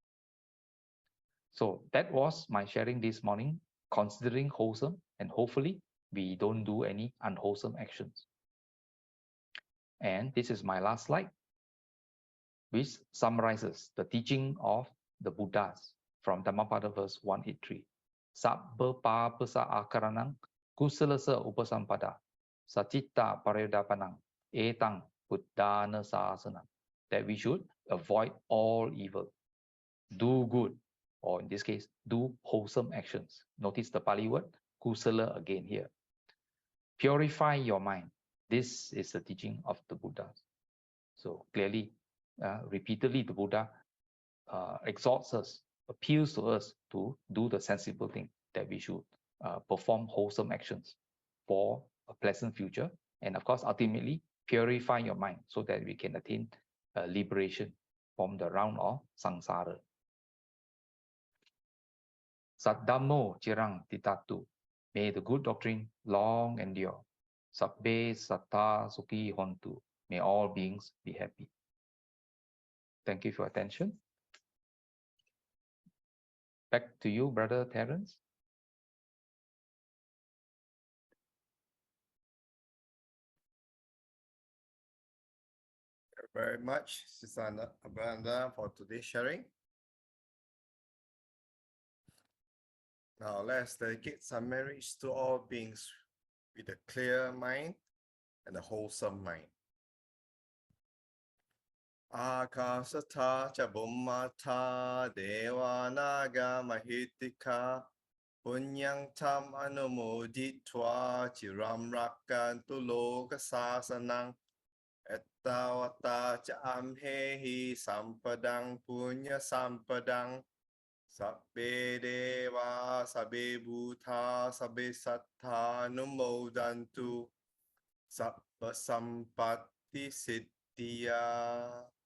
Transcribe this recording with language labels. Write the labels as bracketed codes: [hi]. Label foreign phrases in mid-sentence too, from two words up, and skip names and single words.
[en] So that was my sharing this morning, considering wholesome, and hopefully we don't do any unwholesome actions. And this is my last slide, which summarizes the teaching of the Buddhas from Dhammapada verse 183. [pi] Sabba papasa akaranang kusalasa upasampada sacitta paryodapanang etang buddhana sasanam. [en] That we should avoid all evil, do good, or in this case, do wholesome actions. Notice the Pali word, kusala again here. Purify your mind. This is the teaching of the Buddhas. So clearly, repeatedly, the Buddha exhorts us, appeals to us to do the sensible thing, that we should perform wholesome actions for a pleasant future. And of course, ultimately, purify your mind so that we can attain liberation from the round of samsara. [pi] Saddhammo cirang titatu. [en] May the good doctrine long endure. [pi] Sabbe satta sukhi hontu. [en] May all beings be happy. Thank you for your attention. Back to you, Brother Terence. Thank you very much, Sister Ananda, for today's sharing. Now let's dedicate some marriage to all beings with a clear mind and a wholesome mind. [pi] Akasata cha bummata deva naga mahitika punyang tam anumoditva chiram rakantu loka sasanang ettavata cha amhehi sampadang punya sampadang sabbe deva sabbe bhuta sabbe sattha numodantu sabba sampatti siddhya.